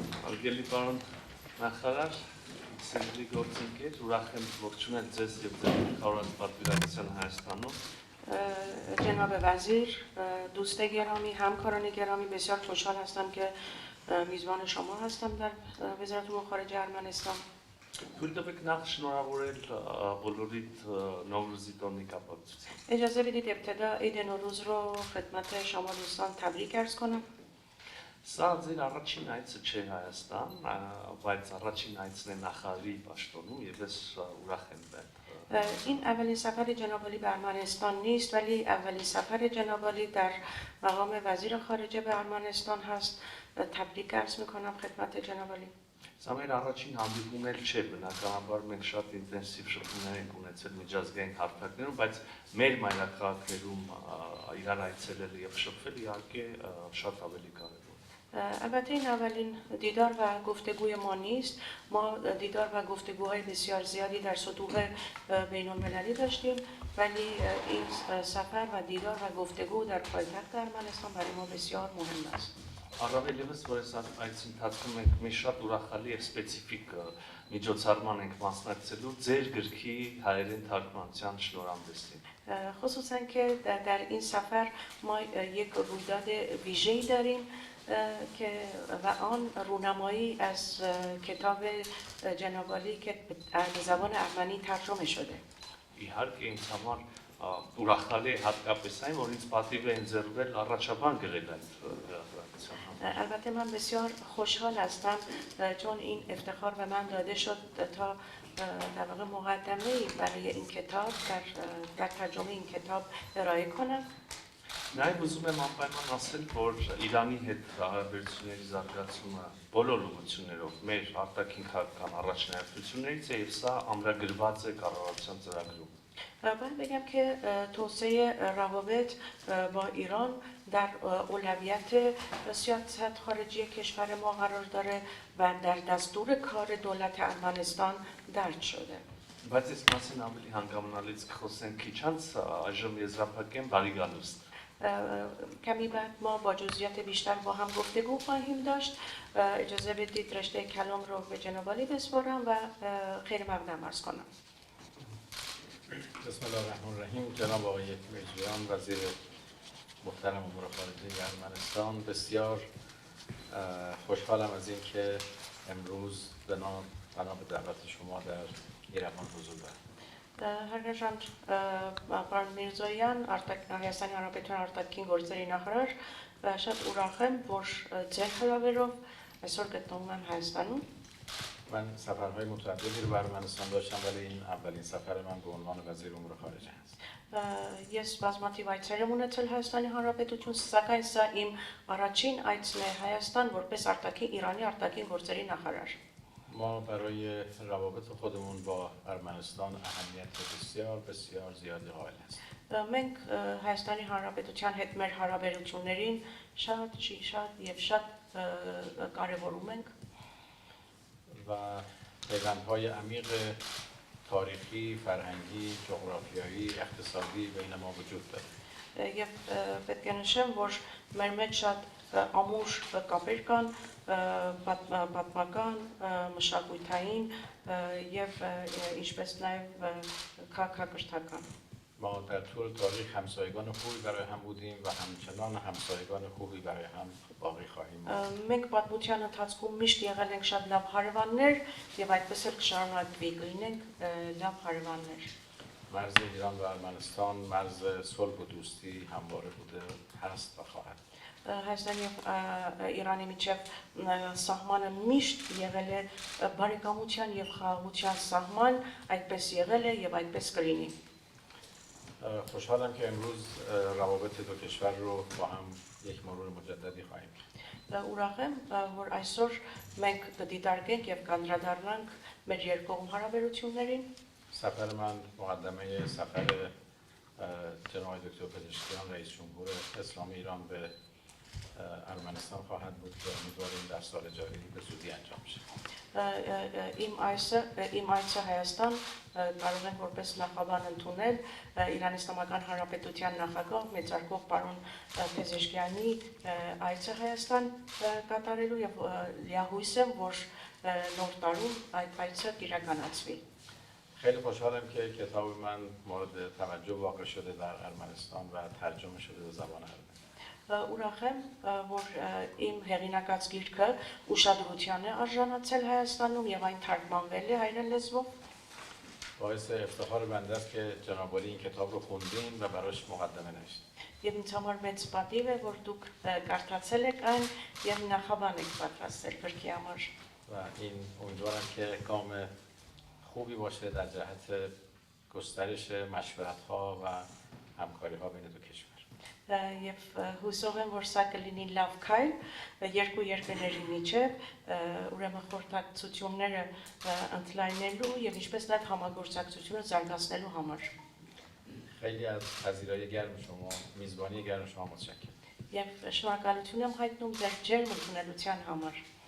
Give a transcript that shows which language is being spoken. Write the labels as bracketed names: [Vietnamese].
[Armenian] Արգելի պարոն նախարար, սիրելի գործընկեր, ուրախ եմ ողջունել ձեզ եւ ձեր կառավարած պատվիրակության Հայաստանում։ [Persian] جناب وزیر، دوست گرامی، همکاران گرامی، بسیار خوشحال هستم که میزبان شما هستم در وزارت امور خارجه ارمنستان. [Armenian] Թույլ տվեք նախ շնորհավորել բոլորիդ Նովրուզի տոնի կապակցությամբ։ [Persian] اجازه بدید ابتدا عید نوروز رو خدمت شما دوستان تبریک عرض کنم. [Armenian] Սա ձեր առաջին այցը չէ Հայաստան, բայց առաջին այցն է նախարարի պաշտոնում եւ ես ուրախ եմ այդ։ [Persian] این اولین سفر جناب عالی به ارمنستان نیست، ولی اولین سفر جناب عالی در مقام وزیر خارجه به ارمنستان هست. تبریک عرض میکنم خدمت جناب عالی. [Armenian] Սա մեր առաջին հանդիպումն էլ չէ, բնականաբար մենք շատ ինտենսիվ շփումներ ենք ունեցել միջազգային հարթակներում, բայց մեր մայրաքաղաքներում իրար այցելել եւ շփվել իհարկե շատ ավելի կարեւոր է։ [Persian] البته این اولین دیدار و گفتگوی ما نیست. ما دیدار و گفتگوهای بسیار زیادی در سطوح بین المللی داشتیم، ولی این سفر و دیدار و گفتگو در پایتخت ارمنستان برای ما بسیار مهم است. [Armenian] Առավել ևս, որ այս այցի ընթացքում մենք մի շատ ուրախալի եւ սպეციფიկ միջոցառման ենք մասնակցելու ձեր գրքի հայերեն թարգմանության շնորհանդեսին։ [Persian] خصوصا که در این سفر ما یک رویداد ویژه‌ای داریم که و آن رونمایی از کتاب جناب عالی که به زبان ارمنی ترجمه شده. [Armenian] Իհարկե ինձ համար ուրախալի է հատկապես այն, որ ինձ պատիվ է ընձեռվել առաջաբան գրել այդ հրատարակության համար։ [Persian] البته من بسیار خوشحال هستم چون این افتخار به من داده شد تا در واقع مقدمه‌ای برای این کتاب در ترجمه این کتاب ارائه کنم. [Armenian] Նաև ուզում եմ անպայման ասել, որ Իրանի հետ հարաբերությունների զարգացումը բոլոր ուղղություններով մեր արտաքին քաղաքական առաջնահերթություններից է եւ սա ամրագրված է կառավարության ծրագրում։ [Persian] باید بگم که توسعه روابط با ایران در اولویت سیاست خارجی کشور ما قرار داره و در دستور کار دولت ارمنستان درج شده. [Armenian] Բայց այս մասին ավելի հանգամանալից կխոսենք քիչ անց, այժմ եզրափակեմ բարիգանուստ։ [Persian] کمی بعد ما با جزئیات بیشتر با هم گفتگو خواهیم داشت. اجازه بدید رشته کلام رو به جناب عالی بسپارم و خیر مقدم عرض کنم. [Arabic] بسم الله الرحمن الرحیم. [Persian] جناب آقای مجریان وزیر محترم امور خارجه ارمنستان، بسیار خوشحالم از اینکه امروز بنا به دعوت شما در ایران حضور دارم. [Armenian] Հարգարժան պարոն Միրզոյան, Հայաստանի Հանրապետության արտաքին գործերի նախարար, շատ ուրախ եմ, որ ձեր հրավերով այսօր գտնվում եմ Հայաստանում. [Persian] من سفرهای متعددی رو به ارمنستان داشتم، ولی این اولین سفر من به عنوان وزیر امور خارجه است. [Armenian] Ես բազմաթիվ այցեր եմ ունեցել Հայաստանի Հանրապետություն, սակայն սա իմ առաջին այցն է Հայաստան որպես Իրանի արտաքին գործերի նախարար. [Persian] ما برای روابط خودمون با ارمنستان اهمیت بسیار بسیار زیادی قائل هستیم. [Armenian] Մենք Հայաստանի Հանրապետության հետ մեր հարաբերություններին շատ եւ շատ կարեւորում ենք. [Persian] و پیوندهای عمیق تاریخی، فرهنگی، جغرافیایی، اقتصادی بین ما وجود داره. [Armenian] Եվ պետք է նշեմ, որ մեր մեջ շատ ամուր կապեր կան, պատմական, մշակութային եւ ինչպես նաեւ քաղաքակրթական. [Persian] ما در طول تاریخ همسایگان خوبی برای هم بودیم و همچنان همسایگان خوبی برای هم باقی خواهیم بود. [Armenian] Մենք պատմության ընթացքում միշտ եղել ենք շատ լավ հարևաններ եւ այդպես էլ կշարունակվի լինենք լավ հարևաններ. [Persian] مرز ایران و ارمنستان مرز صلح و دوستی همواره بوده، هست و خواهد. [Armenian] Հայաստանի եւ Իրանի միջև սահմանը միշտ եղել է բարեկամության եւ խաղաղության սահման, այդպես եղել է եւ այդպես կլինի. [Persian] خوشحالم که امروز روابط دو کشور رو با هم یک مرور مجددی خواهیم کرد. [Armenian] Ուրախ եմ, որ այսօր մենք կդիտարկենք եւ կանդրադառնանք մեր երկկողմ հարաբերություններին. [Persian] سفر من مقدمه سفر جناب دکتر پزشکیان رئیس جمهور اسلامی ایران به ارمنستان خواهد بود که امیدواریم در سال جاری به زودی انجام شه. [Armenian] Իմ այցը Հայաստան կարող են որպես նախաբան ընդունել Իրանի Իսլամական Հանրապետության նախագահ մեծարգող պարոն Փեզեշքյանի այցը Հայաստան կատարելու եւ լիահույս եմ, որ նոր տարում այդ այցը կիրականացվի. [Persian] خیلی خوشحالم که کتاب من مورد توجه واقع شده در ارمنستان و ترجمه شده به زبان ارمنی. [Armenian] Ուրախ եմ, որ իմ հեղինակած գիրքը ուշադրության է արժանացել Հայաստանում եւ այն թարգմանվել է հայերեն լեզվով. [Persian] باعث افتخار بنده است که جناب عالی این کتاب رو خوندین و براش مقدمه نوشتین. [Armenian] Եվ ինձ համար մեծ պատիվ է, որ դուք կարդացել եք այն եւ նախաբան եք պատրաստել գրքի համար. [Persian] و این امیدوارم که گام خوبی باشه در جهت گسترش مشورت‌ها و همکاری‌ها بین دو کشور. [Armenian] Եվ հուսով եմ, որ սա կլինի լավ քայլ երկու երկրների միջև, ուրեմն խորհրդակցությունները ընդլայնելու եւ ինչպես նաեւ համագործակցությունը զարգացնելու համար. [Persian] خیلی از پذیرایی گرم شما، میزبانی گرم شما متشکرم. [Armenian] Եվ շնորհակալություն եմ հայտնում ձեր ջերմ ընդունելության համար.